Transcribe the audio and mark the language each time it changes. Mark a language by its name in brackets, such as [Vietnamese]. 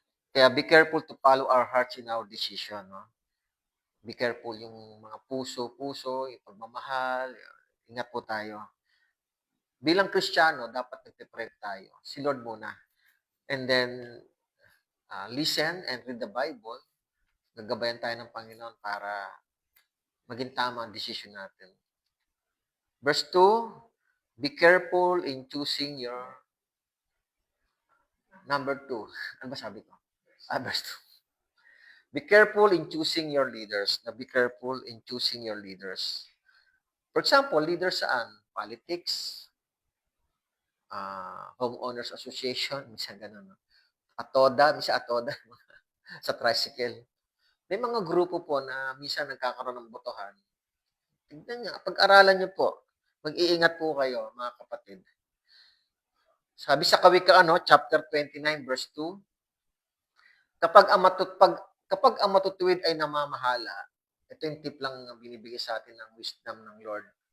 [English] Kaya be careful to follow our hearts in our decision, no? Be careful [Filipino] yung mga puso, yung pagmamahal, ingat po tayo. Bilang Kristiyano, dapat nagpe-pray tayo. Si Lord muna. [English] And then, listen and read the Bible. [Filipino] Gagabayan tayo ng Panginoon para maging tama ang decision natin. [English] Verse 2, be careful in choosing your number 2. [Filipino] Ano ba sabi ko? [English] Verse 2. Be careful in choosing your leaders. Be careful in choosing your leaders. For example, leaders saan? Politics, homeowners association, [Filipino] minsan ganun. Minsan atoda, sa tricycle. May mga grupo po na minsan nagkakaroon ng botohan. Tignan niyo, pag-aralan niyo po. Mag-iingat po kayo, mga kapatid. Sabi sa Kawikaan, chapter 29, verse 2, kapag ang matutuwid ay namamahala, ito yung tip lang na binibigay sa atin ng wisdom ng Lord.